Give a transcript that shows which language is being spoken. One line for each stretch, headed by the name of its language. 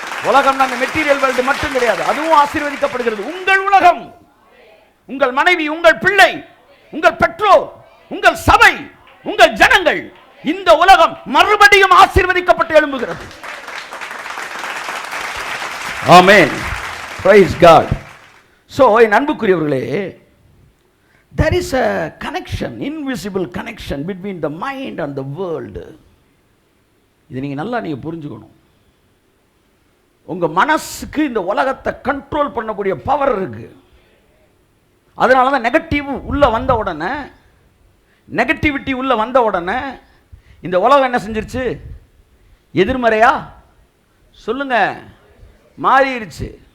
Tamil: உலகம் அந்த material world மட்டும் கிடையாது, அதுவும் ஆசீர்வதிக்கப்படுகிறது. உங்கள் உலகம், உங்கள் மனைவி, உங்கள் பிள்ளை, உங்கள் பெற்றோர், உங்கள் சபை, உங்கள் ஜனங்கள், இந்த உலகம் மறுபடியும் ஆசீர்வதிக்கப்பட்டு எழும்புகிறது. ஆமென். Price God. சோ என் அன்புக்குரியவர்களே,
English: there is a connection, invisible connection between the mind and the world.
Tamil: இது நீங்க நல்லா புரிஞ்சுக்கணும். உங்க மனசுக்கு இந்த உலகத்தை கண்ட்ரோல் பண்ணக்கூடிய பவர் இருக்கு. அதனால தான் நெகட்டிவ் உள்ள வந்த உடனே, நெகட்டிவிட்டி உள்ள வந்த உடனே இந்த உலகம் என்ன செஞ்சிருச்சு? எதிர்மறையா சொல்லுங்க, மாறிடுச்சு.